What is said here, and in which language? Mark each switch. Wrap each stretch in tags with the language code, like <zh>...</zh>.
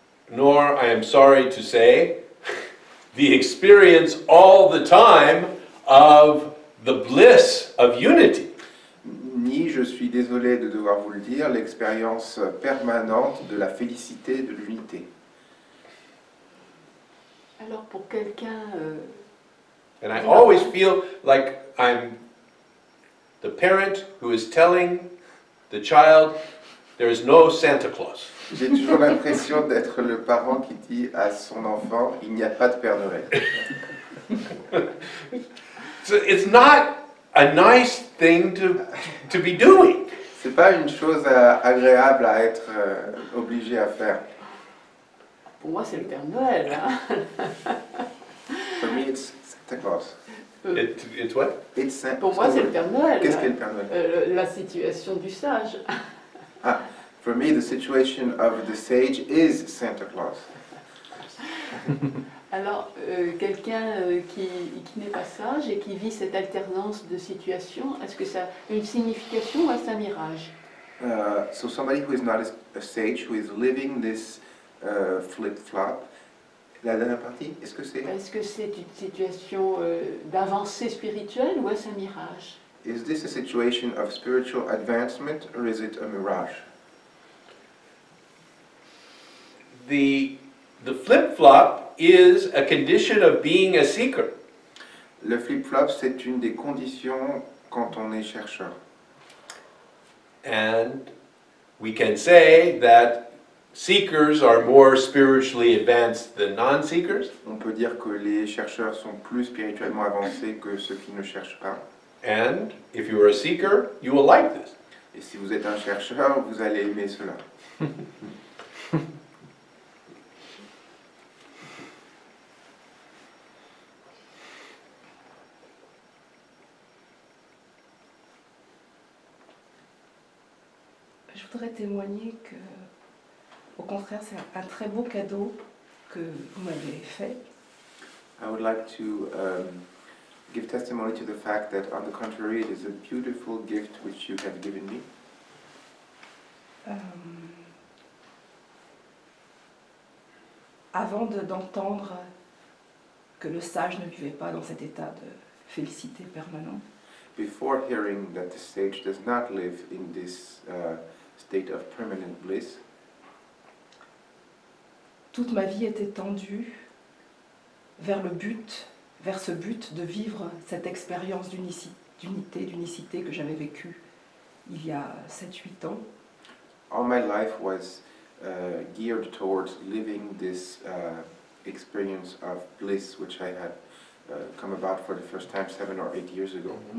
<en>nor, I am sorry to say, the experience all the time of the bliss of unity.</en> <fr>ni, je suis désolé de devoir vous le dire, l'expérience permanente de la félicité de l'unité. Alors pour quelqu'un...</fr> <en>And I always feel like I'm the parent who is telling the child, there is no Santa Claus.</en> <fr>J'ai toujours l'impression d'être le parent qui dit à son enfant, il n'y a pas de Père Noël.</fr> <en>So it's not a nice thing to be doing.</en> <fr>C'est pas une chose agréable à être obligé à faire. Pour moi, c'est le Père Noël. Hein.</fr> <en>For me, it's Santa Claus. It's what? It's Santa.</en> <fr>Pour moi, c'est le Père Noël. Qu'est-ce qu'est le Père Noël? La situation du sage.</fr> <en>Ah, for me, the situation of the sage is Santa Claus.</en> <fr>Alors, quelqu'un qui n'est pas sage et qui vit cette alternance de situations, est-ce que ça a une signification ou est-ce un mirage?</fr> <en>So somebody who is not a sage, who is living this flip-flop, la dernière partie, est-ce que c'est?</en> <fr>Est-ce que c'est une situation d'avancée spirituelle ou est-ce un mirage?</fr> <en>Is this a situation of spiritual advancement or is it a mirage? The flip-flop is a condition of being a seeker.</en> <fr>Le flip-flop, c'est une des conditions quand on est chercheur.</fr> <en>And we can say that seekers are more spiritually advanced than non-seekers.</en> <fr>On peut dire que les chercheurs sont plus spirituellement avancés que ceux qui ne cherchent pas.</fr> <en>And if you are a seeker, you will like this.</en> <fr>Et si vous êtes un chercheur, vous allez aimer cela. Je voudrais témoigner que, au contraire, c'est un très beau cadeau que vous m'avez fait.</fr> <en>I would like to give testimony to the fact that, on the contrary, it is a beautiful gift which you have given me.</en> <fr>Avant d'entendre que le sage ne vivait pas dans cet état de félicité permanente,</fr> <en>Before hearing that the sage does not live in this state of permanent bliss,</en> <fr>toute ma vie était tendue vers le but, vers ce but de vivre cette expérience d'unité, d'unicité que j'avais vécue il y a 7-8 ans.</fr> <en>all my life was geared towards living this experience of bliss which I had come about for the first time 7 or 8 years ago.</en>